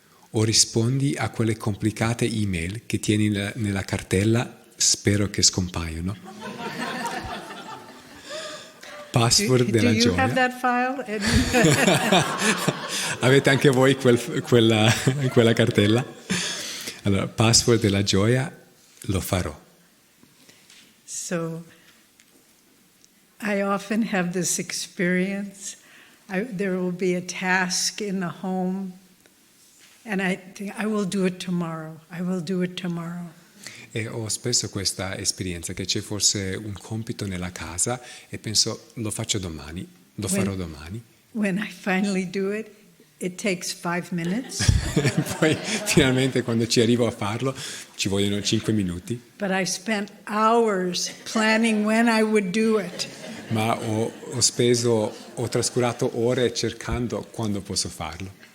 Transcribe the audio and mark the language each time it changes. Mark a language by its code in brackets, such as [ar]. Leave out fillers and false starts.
[it] O rispondi a quelle complicate email che tieni nella cartella, spero che scompaiono. Password della [en] Do you [it] gioia. [en] have that file? [it] Avete anche voi quella cartella? Allora, password della gioia, lo farò. [en] So, I often have this experience. There will be a task in the home, and I think, I will do it tomorrow. I will do it tomorrow. [it] E ho spesso questa esperienza che c'è forse un compito nella casa e penso lo faccio domani, lo farò domani. [en] When I finally do it, It takes 5 minutes, [it] Poi finalmente quando ci arrivo a farlo ci vogliono 5 minuti, [en] but I spent hours planning when I would do it. [it] ma ho trascurato ore cercando quando posso farlo.